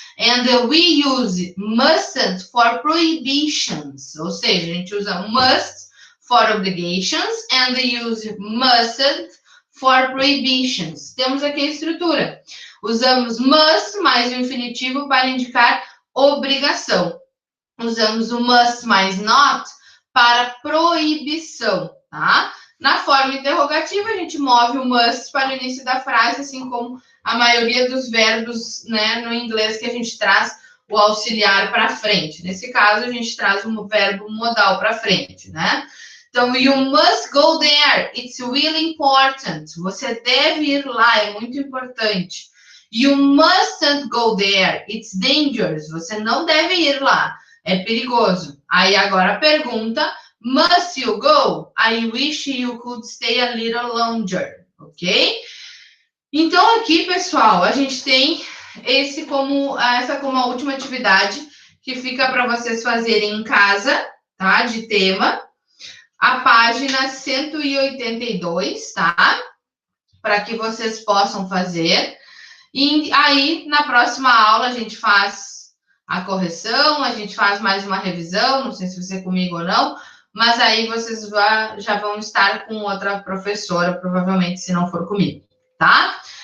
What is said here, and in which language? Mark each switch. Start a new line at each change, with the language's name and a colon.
English: And we use mustn't for prohibitions.
Portuguese: Ou seja, a gente usa
English: must for obligations and use mustn't for prohibitions.
Portuguese: Temos aqui a estrutura. Usamos must mais o infinitivo para indicar obrigação. Usamos o must mais not para proibição, tá? Na forma interrogativa, a gente move o must para o início da frase, assim como a maioria dos verbos, né, no inglês, que a gente traz o auxiliar para frente. Nesse caso, a gente traz um verbo modal para frente, né?
English: Então, you must go there. It's really important.
Portuguese: Você deve ir lá, é muito importante.
English: You mustn't go there. It's dangerous.
Portuguese: Você não deve ir lá, é perigoso. Aí agora a pergunta,
English: must you go? I wish you could stay a little longer, ok?
Portuguese: Então, aqui, pessoal, a gente tem essa como a última atividade que fica para vocês fazerem em casa, tá? De tema. A página 182, tá? Para que vocês possam fazer. E aí, na próxima aula, a gente faz a correção, a gente faz mais uma revisão, não sei se você é comigo ou não, mas aí vocês já vão estar com outra professora, provavelmente, se não for comigo, tá?